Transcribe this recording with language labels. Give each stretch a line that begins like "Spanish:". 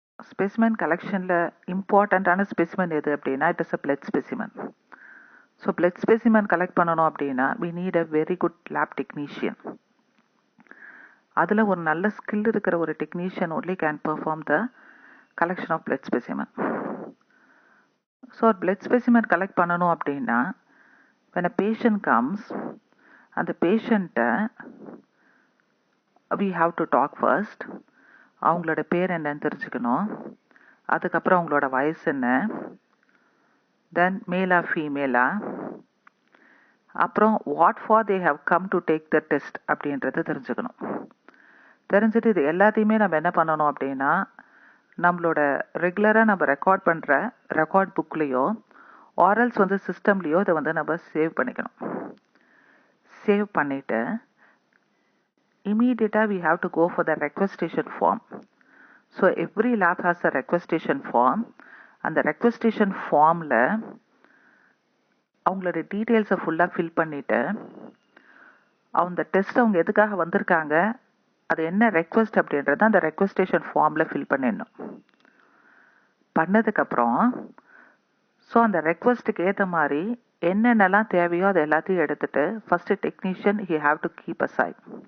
Tamil: Specimen கலெக்ஷனில் இம்பார்ட்டண்ட்டான specimen எது அப்படின்னா
English: It is a blood specimen.
Tamil: So blood specimen collect பண்ணணும் அப்படின்னா
English: We need a very good lab technician.
Tamil: அதில் ஒரு நல்ல ஸ்கில் இருக்கிற ஒரு technician
English: Only can perform the collection of blood specimen.
Tamil: So blood specimen collect பண்ணணும் அப்படின்னா
English: when a patient comes,
Tamil: அந்த பேஷண்ட்டை
English: we have to talk first.
Tamil: அவங்களோட பேர் என்னன்னு தெரிஞ்சுக்கணும், அதுக்கப்புறம் அவங்களோட வயசு என்ன, தென் மேலா ஃபீமேலா, அப்புறம்
English: what for they have come to take the test
Tamil: அப்படின்றத தெரிஞ்சுக்கணும். தெரிஞ்சுட்டு இது எல்லாத்தையுமே நம்ம என்ன பண்ணணும் அப்படின்னா நம்மளோட ரெகுலராக நம்ம ரெக்கார்ட் பண்ணுற ரெக்கார்ட் புக்லேயோ ஆரல்ஸ் வந்து சிஸ்டம்லேயோ இதை வந்து நம்ம சேவ் பண்ணிக்கணும். சேவ் பண்ணிவிட்டு
English: immediately we have to go for the requestation form. So every lab has a requestation form.
Tamil: அந்த requestation formல அவங்களோட டீட்டெயில்ஸை ஃபுல்லாக ஃபில் பண்ணிவிட்டு அந்த டெஸ்ட் அவங்க எதுக்காக வந்திருக்காங்க, அது என்ன ரெக்வஸ்ட் அப்படின்றத அந்த ரெக்வஸ்டேஷன் ஃபார்மில் ஃபில் பண்ணிடணும். பண்ணதுக்கப்புறம் ஸோ அந்த ரெக்வஸ்ட்டுக்கு ஏற்ற மாதிரி என்னென்னலாம் தேவையோ அதை எல்லாத்தையும் எடுத்துகிட்டு first technician
English: He have to keep aside.